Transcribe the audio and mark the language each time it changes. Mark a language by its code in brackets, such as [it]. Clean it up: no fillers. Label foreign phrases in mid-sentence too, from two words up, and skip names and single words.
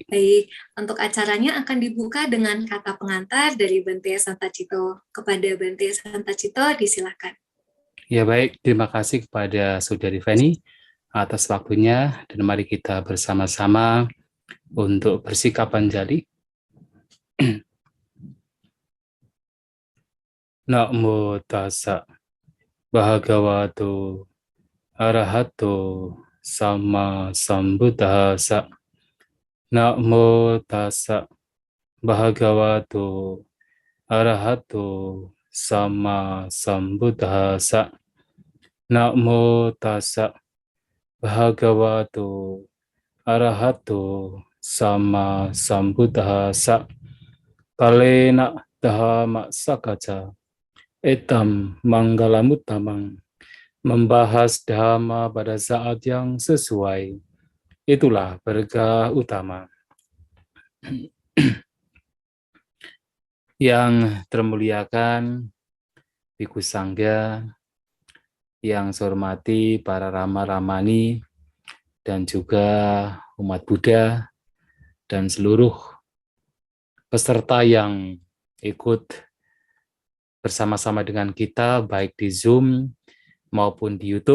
[id] Baik, untuk acaranya akan dibuka dengan kata pengantar dari Bante Santa Cito. Kepada Bante Santa Cito, disilakan. Ya baik, terima kasih kepada Saudari Feni atas waktunya dan mari kita bersama-sama untuk bersikap anjali. [pi] Namo tassa bhagavato arahato sama sambuddhassa. Namo tassa bhagavato arahato sama sambuddhassa. Namo tassa bhagavato arahato sama sambuddhassa. Kalena dhamma sakaca etam manggalamuttamang. [id] Membahas dhamma pada saat yang sesuai. Itulah berkah utama. Yang termuliakan Bhikkhu Sangga, yang saya hormati para Rama-Ramani, dan juga umat Buddha, dan seluruh peserta yang ikut bersama-sama dengan kita, baik di Zoom maupun di YouTube.